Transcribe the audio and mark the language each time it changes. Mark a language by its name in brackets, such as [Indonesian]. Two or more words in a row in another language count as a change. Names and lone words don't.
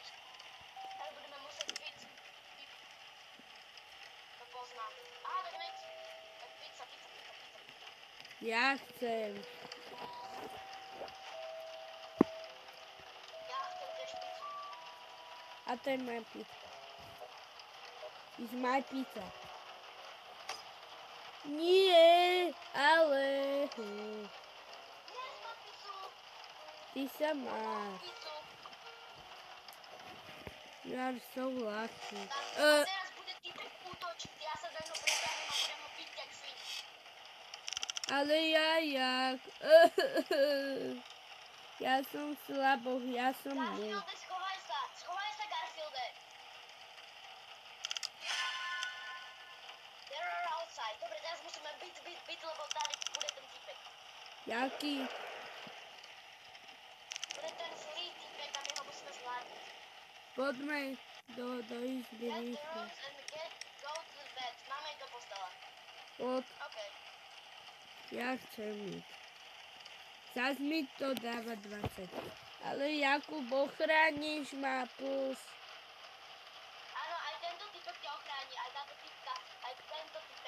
[Slovak] Teraz budeme musieť byť. To poznám. Aha, to je pizza. Ja chcem. Ja chcem tiež pizzu. A to je moja pizza. [English] It's my pizza. [Slovak] Nie, ale... Dnes mám pizzu. Ty sa máš. Pizzu. [English] You are so lucky. [Slovak] A teraz bude typek útočiť. Ja sa do neho pritiahnem a budem ho byť jak svin. Ale ja jak? Ja som slaboch, ja som mu. Garfielde, schovaj sa. Schovaj sa, Garfielde. [English] They are outside. [Slovak] Dobre, teraz musíme byť, lebo tady bude ten typek. Jaký? Bude ten zlý typek a my ho musíme zvládnuť. Poďme do izby [English] Get the [Slovak] rýchlo. [English] rooms and go to the bed. [Slovak] Máme ísť do postela. Poď, OK. ja chcem ísť. Zas mi to dáva 20. Ale Jakub, ochrániš ma plus. Áno, aj tento typek ťa ochráni, aj táto typka, aj tento typek.